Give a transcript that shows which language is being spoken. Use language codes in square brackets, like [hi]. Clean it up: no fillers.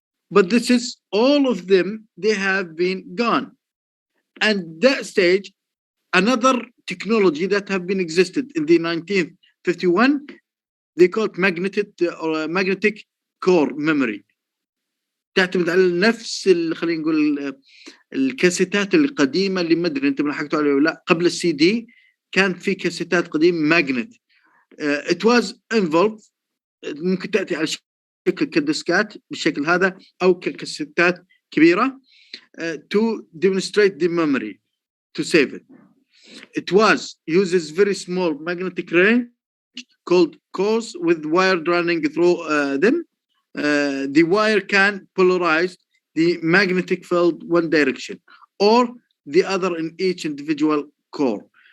[en] But this is all of them, they have been gone. And that stage, another technology that have been existed in the 1951, they call it magnetic core memory. [ar] تعتمد على نفس خلينا نقول الكاسيتات القديمه اللي ما ادري انت لحقتوا عليها ولا لا. قبل السي دي كان في كاسيتات قديمه ماجنت. [en] it was involved. [ar] ممكن تاتي على شكل كديسكات بالشكل هذا او ككاسيتات كبيره [en] to demonstrate the memory, to save it. It uses very small magnetic range called cores with wire running through them. The wire can polarize the magnetic field one direction or the other in each individual core.